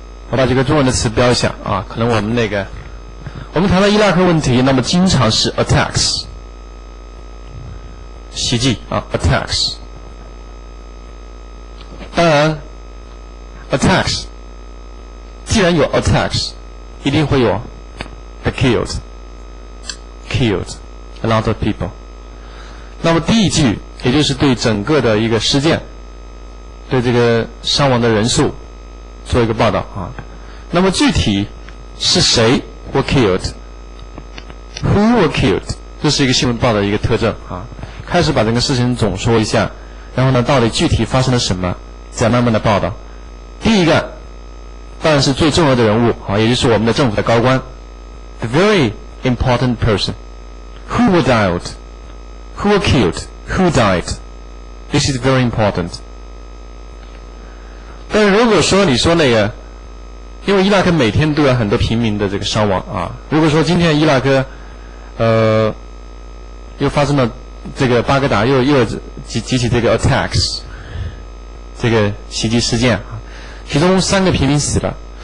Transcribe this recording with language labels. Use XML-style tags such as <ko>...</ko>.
<zh>我把这个中文的词标一下啊，可能我们谈到伊拉克问题，那么经常是 attacks 袭击啊 attacks。当然 attacks 既然有 attacks 一定会有</zh> <en>the killed a lot of people。</en> <zh>那么第一句也就是对整个的一个事件，对这个伤亡的人数做一个报道啊。那么具体是谁</zh> <en>were killed who were killed</en> <zh>这是一个新闻报道的一个特征啊。开始把这个事情总说一下，然后呢到底具体发生了什么，再慢慢的报道。第一个当然是最重要的人物啊，也就是我们的政府的高官</zh> <en>the very important person who were died who were killed who died this is very important。</en> <zh>但是如果说你说因为伊拉克每天都有很多平民的这个伤亡啊，如果说今天伊拉克又发生了这个巴格达又几起这个 attacks，这个袭击事件啊，其中3个平民死了。</zh>